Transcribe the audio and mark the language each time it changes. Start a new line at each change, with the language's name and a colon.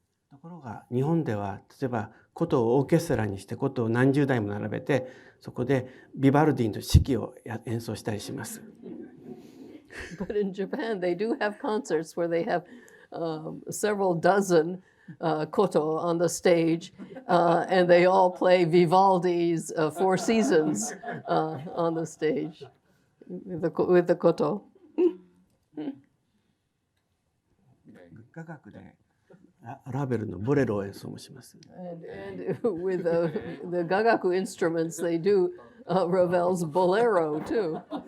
Japanese: ところが日本では例えば琴をオーケストラにして琴を何十台も並べてそこでビバルディの四季を演奏したりします。
English: But in Japan, they do have concerts where they have several dozen koto on the stage, and they all play Vivaldi's Four Seasons on the stage with the koto.
Japanese: 雅楽でラベルのボレロを演奏もします。
English: And with the gagaku instruments, they do Ravel's Bolero too.